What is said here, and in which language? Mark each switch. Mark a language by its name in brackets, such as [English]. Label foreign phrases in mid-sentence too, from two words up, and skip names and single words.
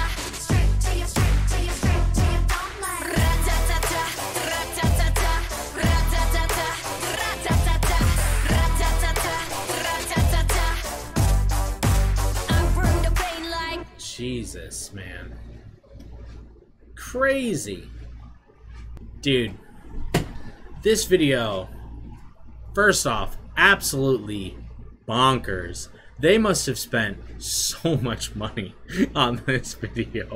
[English] Straight to you, straight to you, straight to you, don't lie. Ra-ta-ta-ta, ra-ta-ta-ta, ra-ta-ta-ta, ra-ta-ta-ta, ra-ta-ta-ta, ra-ta-ta-ta. I bring the pain like. Jesus, man. Crazy. Dude. This video, first off, absolutely bonkers. They must have spent so much money on this video.